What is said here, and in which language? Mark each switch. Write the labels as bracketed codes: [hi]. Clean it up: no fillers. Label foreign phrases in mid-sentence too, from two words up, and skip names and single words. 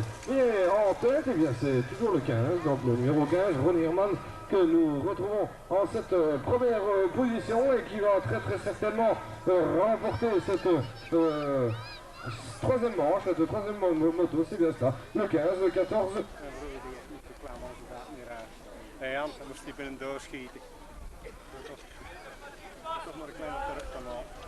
[fr] Et en tête, eh bien c'est toujours le 15, donc le numéro 15, Ronnie Herman, que nous retrouvons en cette première position et qui va très certainement remporter cette troisième manche, cette troisième moto, c'est bien ça, le 15, le 14. [nl] Nee, anders moest hij binnen doorschieten. Toch maar een kleine terugkanaal.